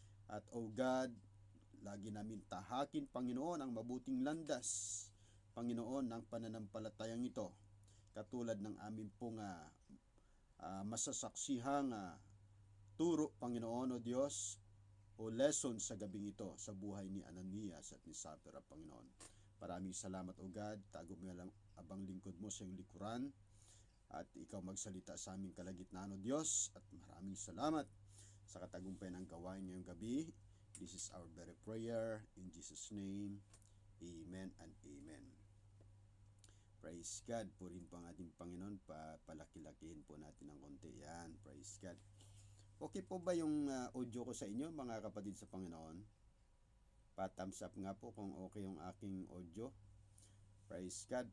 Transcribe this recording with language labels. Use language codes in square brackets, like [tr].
[tl] At o God, lagi namin tahakin, Panginoon, ang mabuting landas, Panginoon, ng pananampalatayang ito, katulad ng amin pong masasaksihang turo, Panginoon, o Diyos, o lesson sa gabing ito sa buhay ni Ananias at ni Sapphira, Panginoon. Maraming salamat, o God. Tago mo lang abang lingkod mo sa iyong likuran at ikaw magsalita sa aming kalagitnaan, o Diyos, at maraming salamat sa katagumpayan ng gawain ngayong gabi. [en] This is our very prayer in Jesus' name. Amen and amen. Praise God. [tl] Purihin po ang ating Panginoon. Palaki-lakihin po natin ng konti. Yan. [en] Praise God. [tl] Okay po ba yung audio ko sa inyo, mga kapatid sa Panginoon? Pa-thumbs up nga po kung okay yung aking audio. [en] Praise God.